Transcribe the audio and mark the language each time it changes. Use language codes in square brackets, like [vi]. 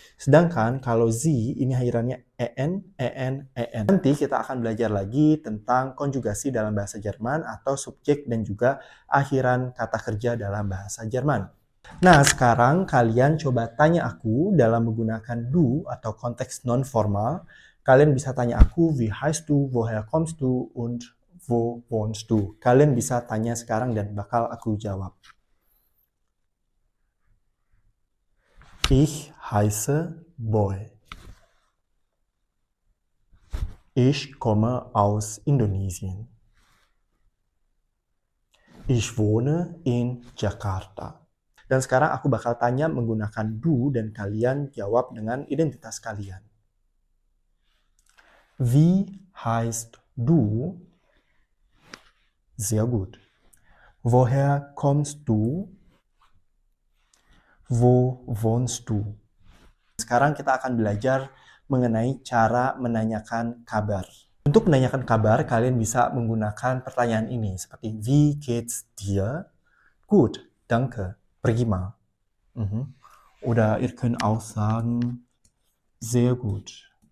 [id] Sedangkan kalau sie ini akhirannya en. Nanti kita akan belajar lagi tentang konjugasi dalam bahasa Jerman atau subjek dan juga akhiran kata kerja dalam bahasa Jerman. Nah, sekarang kalian coba tanya aku dalam menggunakan du atau konteks non formal. Kalian bisa tanya aku, [de] wie heißt du, woher kommst du, und wo wohnst du? [id] Kalian bisa tanya sekarang dan bakal aku jawab. [de] Ich heiße Boy. Ich komme aus Indonesien. Ich wohne in Jakarta. [id] Dan sekarang aku bakal tanya menggunakan du dan kalian jawab dengan identitas kalian. [de] Wie heißt du? Sehr gut. Woher kommst du? Wo wohnst du? [id] Sekarang kita akan belajar mengenai cara menanyakan kabar. Untuk menanyakan kabar, kalian bisa menggunakan pertanyaan ini seperti [de] wie geht's dir? Gut, danke, prima. Oder ihr könnt auch sagen sehr gut.